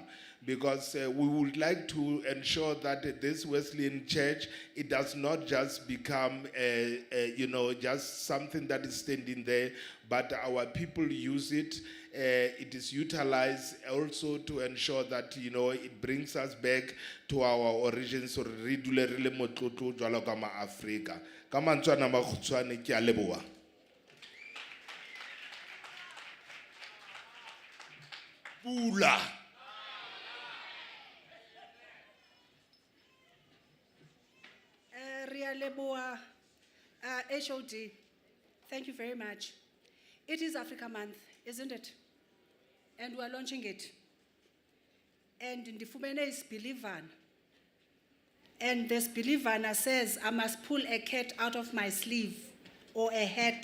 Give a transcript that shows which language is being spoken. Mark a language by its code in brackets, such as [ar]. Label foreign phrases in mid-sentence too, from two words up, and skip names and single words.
[en] Because we would like to ensure that this Wesleyan church, it does not just become, just something that is standing there, but our people use it. It is utilized also to ensure that, it brings us back to our origins, so [st] re dule re le motlotlo jwalo ka ma-Afrika. Ka mantswe a makgutshwane, ke a leboha. Pula. Ria Leboa, [en] HOD, thank you very much. It is Africa Month, isn't it? And we are launching it. And Ndifumene is Believan. And this Believana says, I must pull a cat out of my sleeve or a hat.